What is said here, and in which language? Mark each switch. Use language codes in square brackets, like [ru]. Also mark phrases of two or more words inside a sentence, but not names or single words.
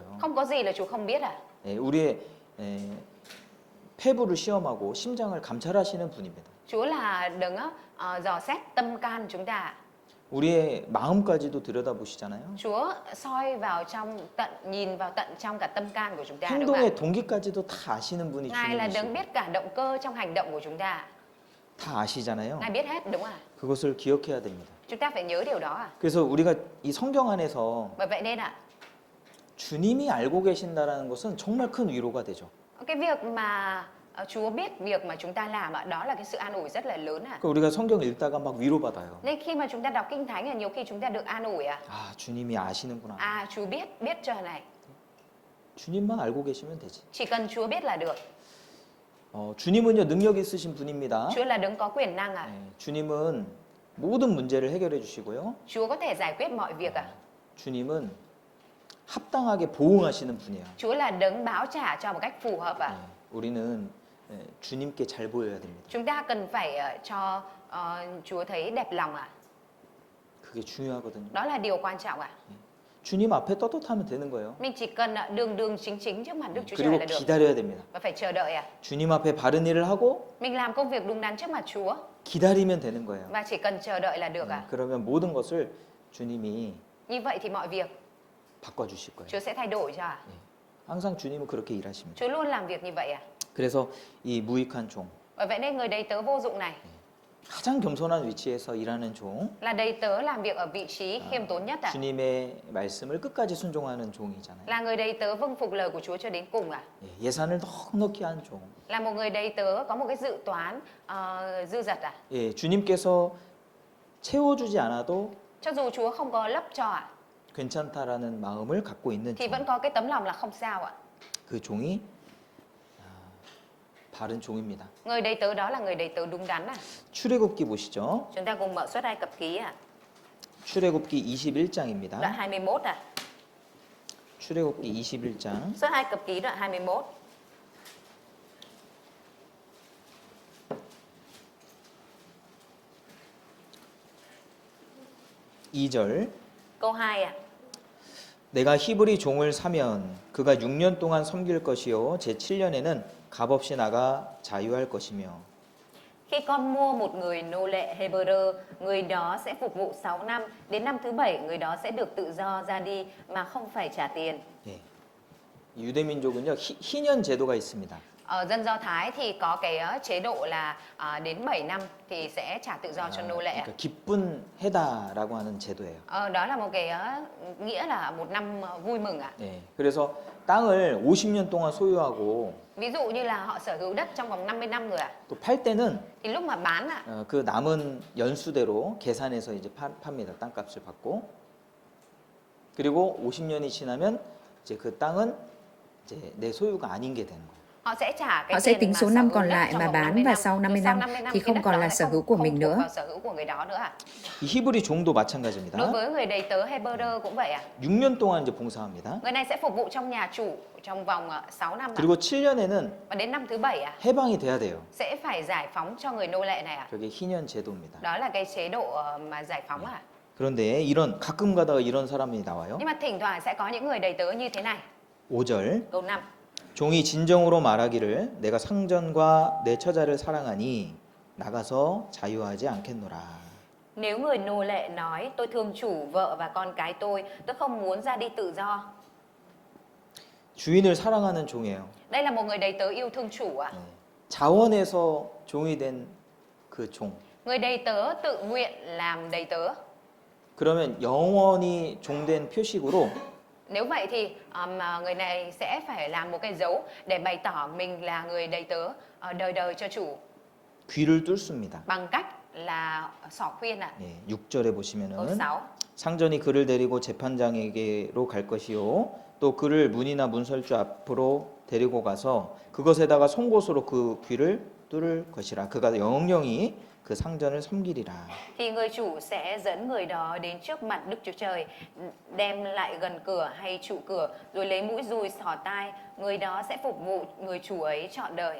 [vi] Không có gì là Chúa không biết à? [ko] 우리의 폐부를 시험하고 심장을 감찰하시는 분입니다. [vi] Chúa là đấng dò xét tâm can chúng ta. [ko] 우리의 마음까지도 들여다보시잖아요. [vi] Chúa soi vào nhìn vào tận trong cả tâm can của chúng ta đúng không ạ? [ko] 행동의 동기까지도 다 아시는 분이 [vi] Ngài là đấng [ko] 주님이시고 [vi] biết cả động cơ trong hành động của chúng ta. [ko] 다 아시잖아요. [vi] Ngài biết hết đúng không ạ? [ko] 그것을 기억해야 됩니다. [vi] Chúng ta phải nhớ điều đó à? [ko] 그래서 우리가 이 성경 안에서 [vi] Bởi vậy nên ạ, [ko] 주님이 알고 계신다라는 것은 정말 큰 위로가 되죠. [vi] cái việc mà Chúa biết việc mà chúng ta làm ạ, đó là cái sự an ủi rất là lớn ạ. [ko] 그러니까 우리가 성경 읽다가 막 위로받아요. [vi] Nên khi mà chúng ta đọc kinh thánh là nhiều khi chúng ta được an ủi ạ. [ko] 아, 주님이 아시는구나. [vi] Chúa biết cho này. [ko] 주님만 알고 계시면 되지. [vi] Chỉ cần Chúa biết là được. [ko] 주님은요 능력 있으신 분입니다. [vi] Chúa là đấng có quyền năng ạ. [ko] 주님은 모든 문제를 해결해 주시고요. [vi] Chúa có thể giải quyết mọi việc ạ. [ko] 주님은 합당하게 보응하시는 분이에요. [vi] Chúa là đấng báo trả cho một cách phù hợp ạ. [ko] 우리는 주님께 잘 보여야 됩니다. [vi] Chúng ta cần phải cho Chúa thấy đẹp lòng ạ. [ko] 그게 중요하거든요. [vi] Đó là điều quan trọng ạ. [ko] 주님 앞에 떳떳하면 되는 거예요. [vi] Mình chỉ cần đường chính trước mặt Đức Chúa Trời [ko] 그리고 [vi] là được. [ko] 기다려야 됩니다. [vi] Và phải chờ đợi ạ. [ko] 주님 앞에 바른 일을 하고 [vi] Mình làm công việc đúng đắn trước mặt Chúa [ko] 기다리면 되는 거예요. [vi] và chỉ cần chờ đợi là được ạ. [ko] 그러면 모든 것을 주님이 [vi] Như vậy thì mọi việc [ko] 바꿔주실 거예요. [vi] Chúa sẽ thay đổi cho ạ. [ko] 항상 주님은 그렇게 일하십니다. [vi] Chúa luôn làm việc như vậy ạ. [ko] 그래서 이 무익한 종, [vi] Bởi vậy nên người đầy tớ vô dụng này [ko] 가장 겸손한 위치에서 일하는 종, [vi] Là đầy tớ làm việc ở vị trí khiêm tốn nhất à? [ko] 주님의 말씀을 끝까지 순종하는 종이잖아요. [vi] Là người đầy tớ vâng phục lời của Chúa cho đến cùng à? [ko] 예, 예산을 넉넉히 한 종. [vi] Là một người đầy tớ có một cái dự toán dư dật à? [ko] 예, 주님께서 채워주지 않아도 [vi] Cho dù Chúa không có lấp cho à? [ko] 괜찮다라는 마음을 갖고 있는 [vi] Thì [ko] 종. [vi] vẫn có cái tấm lòng là không sao ạ. [ko] 그 종이 바른 종입니다. [vi] Người đầy tớ đó là người đầy tớ đúng đắn à? [ko] 출애굽기 보시죠. [vi] Chúng ta cùng mở Xuất Ai Cập ký à? [ko] 출애굽기 21장입니다. [vi] Đoạn 21 à? [ko] 출애굽기 21장 [vi] Xuất Ai Cập ký đoạn 21. [ko] 2절. [vi] Câu 2 à? [ko] 내가 히브리 종을 사면 그가 6년 동안 섬길 것이요 제 7년에는 값없이 나가 자유할 것이며. [vi] Khi con mua một người nô lệ Hebrew, người đó sẽ phục vụ 6 năm, đến năm thứ 7 người đó sẽ được tự do ra đi mà không phải trả tiền. [ko] 예. 유대민족은요 희년 제도가 있습니다. [vi] Ở dân Do Thái thì có cái chế độ là đến 7 năm thì sẽ trả tự do cho nô lệ. [ko] 그러니까 기쁜 해다라고 하는 제도예요. [vi] Đó là một cái nghĩa là một năm vui mừng ạ. [ko] 예. 그래서 땅을 50년 동안 소유하고 [vi] Ví dụ như là họ sở hữu đất trong vòng 50 năm rồi ạ. [ko] 또 팔 때는 [vi] Thì lúc mà bán ạ, [ko] 그 남은 연수대로 계산해서 이제 팝니다. 땅값을 받고. 그리고 50년이 지나면 이제 그 땅은 이제 내 소유가 아닌 게 되는 거예요. [vi] họ sẽ trả cái Họ sẽ tiền tính mà số sở năm hữu còn đất lại trong mà vòng bán 50 và năm. sau 50 Rồi sau năm 50 năm thì cái không đất còn đó là lại sở hữu của không mình thuộc nữa. vào sở hữu của người đó nữa ạ. [ko] 이 히브리 종도 [vi] Đối [ko] 마찬가지입니다. [vi] với người đầy tớ Hebrew cũng vậy ạ. [ko] 6년 동안 이제 봉사합니다. [vi] Người này sẽ phục vụ trong nhà chủ trong vòng 6 năm ạ. [ko] 그리고 7년에는 [vi] Và đến năm thứ 7 ạ, [ko] 해방이 돼야 돼요. [vi] sẽ phải giải phóng cho người nô lệ này ạ. [ko] 저게 희년 제도입니다. [vi] Đó là cái chế độ mà giải phóng ạ. [ko] 그런데 이런 가끔 가다가 이런 사람이 나와요. [vi] Nhưng mà thỉnh thoảng sẽ có những người đầy tớ như thế này. [ko] 5절. [vi] Câu 5. [ko] 종이 진정으로 말하기를 내가 상전과 내 처자를 사랑하니 나가서 자유하지 않겠노라. [vi] Nếu người nô lệ nói tôi thương chủ, vợ và con cái tôi không muốn ra đi tự do. [ko] 주인을 사랑하는 종이에요. [vi] Đây là một người đầy tớ yêu thương chủ ạ. [ko] 네. 자원해서 종이 된 그 종. [vi] Người đầy tớ tự nguyện làm đầy tớ. [ko] 그러면 영원히 종된 표식으로 [vi] Nếu vậy thì người này sẽ phải làm một cái dấu để bày tỏ mình là người đầy tớ đời đời cho chủ, [ko] 귀를 뚫습니다. [vi] bằng cách là xỏ khuyên ạ. [ko] 예, 6절에 [vi] Câu [ko] 보시면은 [vi] 6. [ko] 상전이 그를 데리고 재판장에게로 갈 것이요 또 그를 문이나 문설주 앞으로 데리고 가서 그것에다가 송곳으로 그 귀를 뚫을 것이라 그가 영영히 그 상전을 섬기리라. [vi] Thì người chủ sẽ dẫn người đó đến trước mặt Đức Chúa Trời, đem lại gần cửa hay trụ cửa, rồi lấy mũi dùi xỏ tai, người đó sẽ phục vụ người chủ ấy trọn đời.